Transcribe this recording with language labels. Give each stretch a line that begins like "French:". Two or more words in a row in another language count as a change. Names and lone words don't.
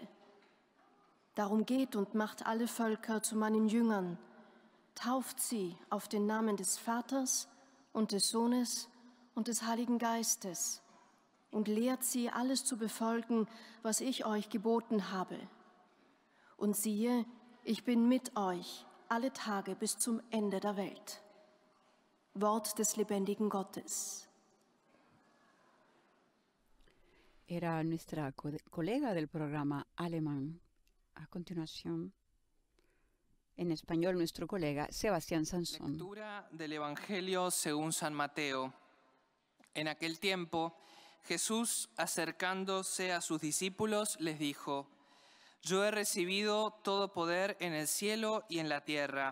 German: Darum geht und macht alle Völker zu meinen Jüngern, tauft sie auf den Namen des Vaters und des Sohnes und des Heiligen Geistes und lehrt sie, alles zu befolgen, was ich euch geboten habe. Und siehe, ich bin mit euch alle Tage bis zum Ende der Welt. Wort des lebendigen Gottes.
Spanish: Era nuestra colega del programa alemán. A continuación, en español, nuestro colega Sebastián Sansón. Lectura del Evangelio según San Mateo. En aquel tiempo, Jesús, acercándose a sus discípulos, les dijo: Yo he recibido todo poder en el cielo y en la tierra.